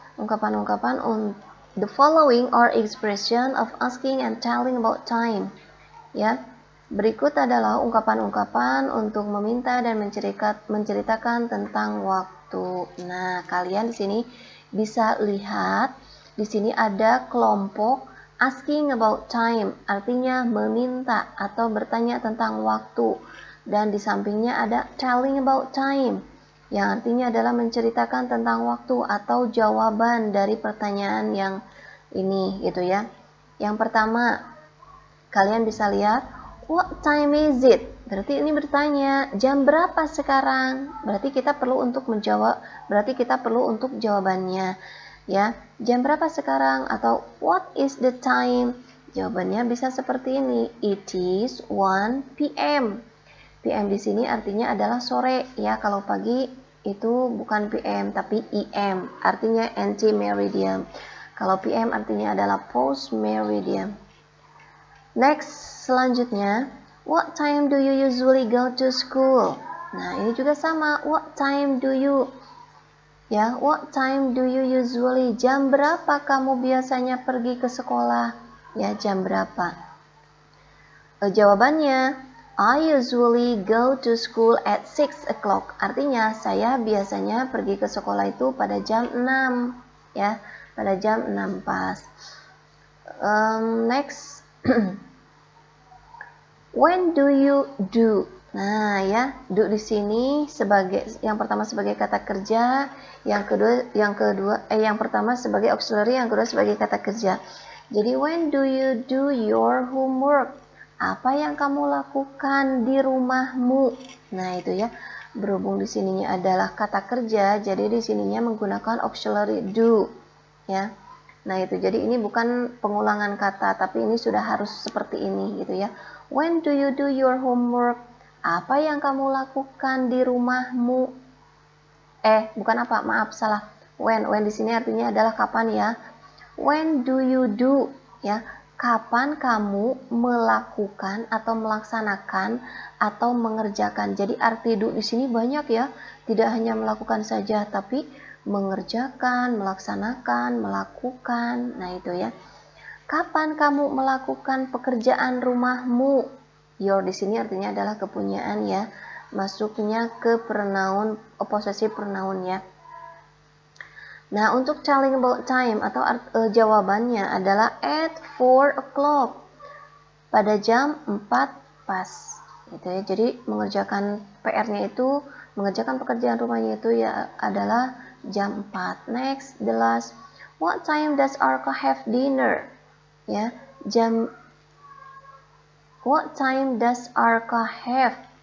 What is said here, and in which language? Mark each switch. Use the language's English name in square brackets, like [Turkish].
[Indonesian] Ungkapan-ungkapan [English] the following are expression of asking and telling about time. [Indonesian] Ya. Berikut adalah ungkapan-ungkapan untuk meminta dan menceritakan tentang waktu. Nah, kalian di sini bisa lihat di sini ada kelompok [English] asking about time, [Indonesian] artinya meminta atau bertanya tentang waktu. Dan di sampingnya ada [English] telling about time, [Indonesian] yang artinya adalah menceritakan tentang waktu atau jawaban dari pertanyaan yang ini gitu ya. Yang pertama, kalian bisa lihat [English] what time is it? [Indonesian] Berarti ini bertanya, jam berapa sekarang? Berarti kita perlu untuk menjawab, berarti kita perlu untuk jawabannya. Ya, jam berapa sekarang? Atau [English] what is the time? [Indonesian] Jawabannya bisa seperti ini, [English] it is 1 p.m. [Indonesian] PM di sini artinya adalah sore ya. Kalau pagi itu bukan PM tapi EM, artinya anti-meridian. Kalau PM artinya adalah post-meridian. [English] Next, [Indonesian] selanjutnya, [English] what time do you usually go to school? [Indonesian] Nah, ini juga sama, [English] what time do you, [Indonesian] ya, [English] what time do you usually, [Indonesian] jam berapa kamu biasanya pergi ke sekolah? Ya, jam berapa? Jawabannya, [English] I usually go to school at 6 o'clock. [Indonesian] Artinya, saya biasanya pergi ke sekolah itu pada jam 6, ya, pada jam 6 pas. [English] Next, when do you do? [Indonesian] Nah ya, do di sini sebagai yang pertama sebagai kata kerja, yang pertama sebagai auxiliary, yang kedua sebagai kata kerja. Jadi [English] when do you do your homework? [Indonesian] Apa yang kamu lakukan di rumahmu? Nah itu ya, berhubung di sininya adalah kata kerja, jadi di sininya menggunakan auxiliary do, ya. Nah itu, jadi ini bukan pengulangan kata, tapi ini sudah harus seperti ini gitu ya. [English] When do you do your homework? [Indonesian] Apa yang kamu lakukan di rumahmu? Bukan apa, maaf, salah. When di sini artinya adalah kapan ya. [English] When do you do? [Indonesian] Ya, kapan kamu melakukan atau melaksanakan atau mengerjakan. Jadi arti do di sini banyak ya. Tidak hanya melakukan saja, tapi mengerjakan, melaksanakan, melakukan. Nah itu ya. Kapan kamu melakukan pekerjaan rumahmu? Your di sini artinya adalah kepunyaan ya. Masuknya ke pronoun, possessive pronoun ya. Nah, untuk [English] telling about time [Indonesian] atau jawabannya adalah [English] at 4 o'clock. [Indonesian] Pada jam 4 pas. Gitu ya. Jadi mengerjakan PR-nya itu, mengerjakan pekerjaan rumahnya itu ya adalah jam 4. [English] Next, the last. What time does Arka have dinner? Ya, what time does Arka have?